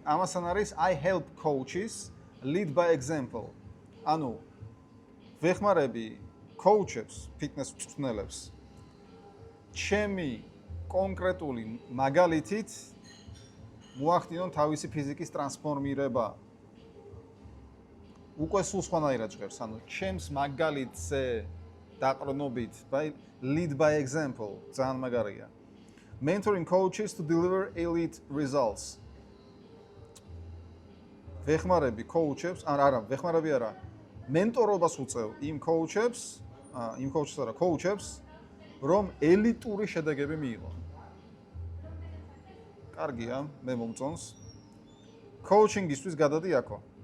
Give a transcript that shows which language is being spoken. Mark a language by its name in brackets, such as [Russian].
[Georgian] ამასთან არის [English] I help coaches lead by example. [Georgian] ანუ ვეხმარები coaches, fitness მწვრთნელებს ჩემი კონკრეტული მაგალითით მოახდინონ თავისი ფიზიკის ტრანსფორმირება. უკვე სულ სხვანაირად ჟღერს, ანუ ჩემს მაგალითზე დაყრდნობით, [English] lead by example, [Georgian] ძალიან მაგარია. [English] Mentoring coaches to deliver elite results. [Georgian] ვეხმარები coaches, არა, ვეხმარები არა. მენტორობას უწევ იმ coaches, coaches, რომ ელიტური შედეგები მიიღონ. კარგია, მე მომწონს. Coaching-ისთვის გადადი აქო.